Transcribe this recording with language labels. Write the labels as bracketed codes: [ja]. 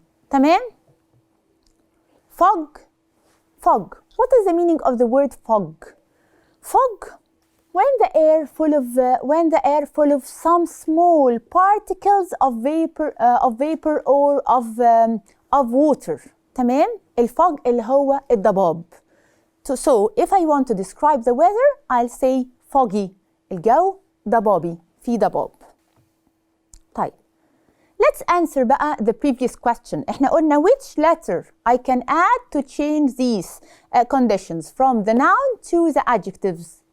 [en] تمام؟ Fog. What is the meaning of the word fog? Fog, when the air full of some small particles of vapor or of water. [ar] تمام؟ الفog اللي هو الضباب. [en] So if I want to describe the weather, I'll say foggy. [ar] الجو ضبابي. في ضباب. طيب. [en] Let's answer بقى the previous question. [ar] احنا قلنا [en] which letter I can add to change these conditions from the noun to the adjectives.